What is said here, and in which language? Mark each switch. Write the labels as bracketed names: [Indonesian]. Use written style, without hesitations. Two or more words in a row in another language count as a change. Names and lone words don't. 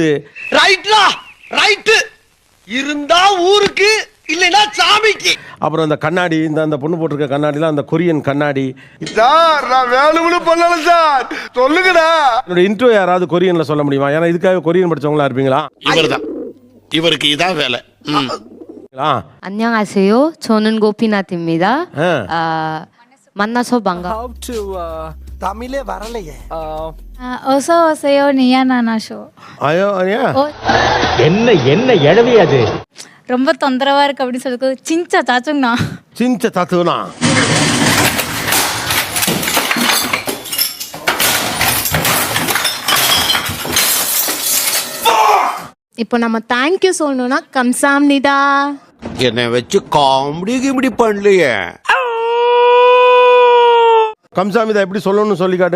[Tamil] ரைட்லா ரைட்டு இருந்தா ஊருக்கு இல்லைன்னா சாமிக்கு. அப்புறம் இந்த கண்ணாடி, இந்த பொண்ணு போட்டிருக்க கண்ணாடிலாம் அந்த கொரியன் கண்ணாடி. சார் நான் வேணும்னு பண்ணல சார், சொல்லுங்கடா. என்னோட இன்ட்ரோ யாராவது கொரியன்ல சொல்ல முடியுமா? ஏன்னா இதுக்காக கொரியன் படிச்சவங்களா இருப்பீங்களா? இவர்தான், இவருக்கு இதான் வேலை. [Korean] 안녕하세요. 저는 고피나트입니다. 만나서 반가. [Tamil] தமிழே வரலையே. [Korean] 어서 오세요. 니야나나쇼. [Tamil] ஐயோ ஐயா, என்ன எழவி அது? ரொம்ப தொந்தரவா இருக்கு அப்படின்னு சொல்லிட்டு [Korean] 진짜 짜증나. 진짜 짜증나. [Tamil] இப்போ நம்ம தேங்க்யூ சொல்லணும்னா கம்சாம்னிதா. என்னை வச்சு காமெடி கிமெடி பண்ணலையே. கம்சாமிதா எப்படி சொல்லணும்னு சொல்லி காட்டுங்க.